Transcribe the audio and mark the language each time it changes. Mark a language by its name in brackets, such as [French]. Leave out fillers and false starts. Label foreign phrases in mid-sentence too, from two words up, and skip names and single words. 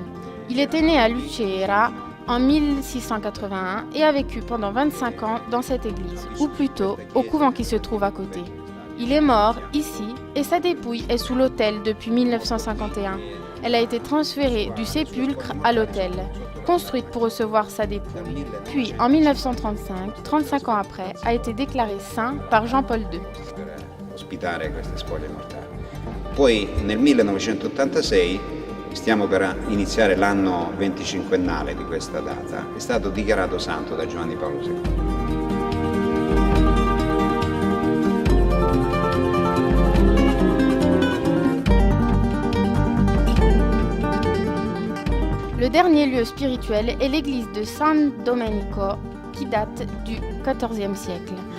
[French] Il était né à Lucera en 1681 et a vécu pendant 25 ans dans cette église, ou plutôt au couvent qui se trouve à côté. Il est mort ici et sa dépouille est sous l'autel depuis 1951. Elle a été transférée du sépulcre à l'autel, construite pour recevoir sa dépouille. Puis en 1935, 35 ans après, a été déclaré saint par Jean-Paul II. [Italian] Ospitare queste spoglie mortali. Poi nel 1986, stiamo per iniziare l'anno 25ennale di questa data, è stato dichiarato santo da Giovanni Paolo II. [French] Le dernier lieu spirituel est l'église de San Domenico, qui date du XIVe siècle.